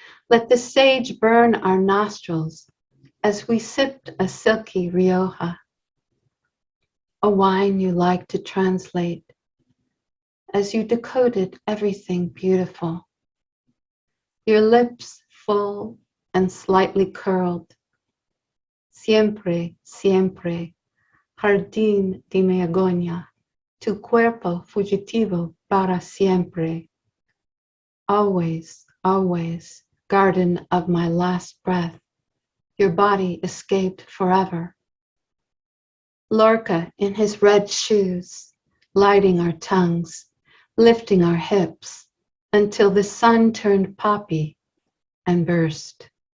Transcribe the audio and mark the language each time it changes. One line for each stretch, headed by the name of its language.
English: Let the sage burn our nostrils as we sipped a silky Rioja, a wine you liked to translate, as you decoded everything beautiful. Your lips full and slightly curled.
Spanish: Siempre, siempre, jardín de mi agonia, tu cuerpo fugitivo para siempre.
English: Always, always, garden of my last breath, your body escaped forever. Lorca in his red shoes, lighting our tongues, lifting our hips, until the sun turned poppy and burst.